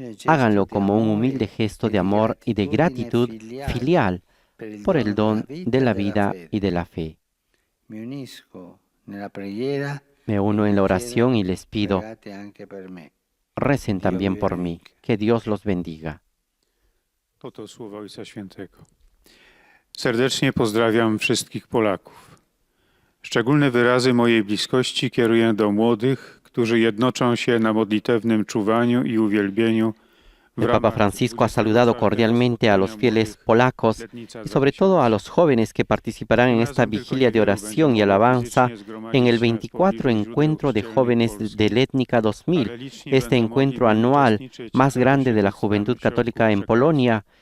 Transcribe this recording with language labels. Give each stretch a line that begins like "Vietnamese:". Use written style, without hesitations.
Spanish: Háganlo como un humilde gesto de amor y de gratitud filial por el don de la vida y de la fe. Me uno en la oración y les pido, recen también por mí. Que Dios los bendiga.
Polish: Oto słowa Ojca Świętego. Serdecznie pozdrawiam wszystkich Polaków. Szczególne wyrazy mojej bliskości kieruję do młodych, którzy jednoczą się na modlitewnym czuwaniu i uwielbieniu.
Spanish: El Papa Francisco ha saludado cordialmente a los fieles polacos y sobre todo a los jóvenes que participarán en esta vigilia de oración y alabanza en el 24 Encuentro de Jóvenes de Létnica 2000, este encuentro anual más grande de la juventud católica en Polonia,